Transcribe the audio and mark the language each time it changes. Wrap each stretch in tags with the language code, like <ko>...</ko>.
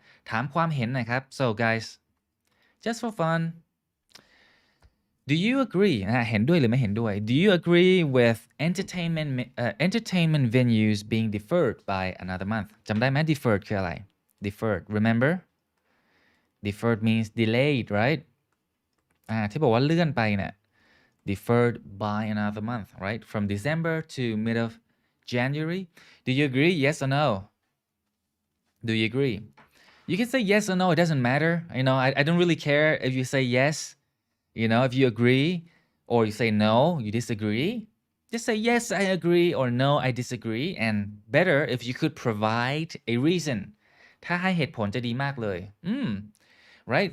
<th>ถามความเห็นหน่อยครับ</th> <en>So guys, just for fun, do you agree</en> <th>เห็นด้วยหรือไม่เห็นด้วย</th> <en>Do you agree with entertainment venues being deferred by another month</en> <th>จำได้ไหม</th> <en>deferred คืออะไร deferred remember deferred means delayed right</en> <th>ที่บอกว่าเลื่อนไปเนี่ย</th> <en>deferred by another month right from December to mid of January. Do you agree? Yes or no? Do you agree? You can say yes or no, it doesn't matter. I don't really care if you say yes, if you agree, or you say no, you disagree. Just say yes, I agree, or no, I disagree. And better if you could provide a reason.</en> <th>ถ้าให้เหตุผลจะดีมากเลย</th> <en>right?</en>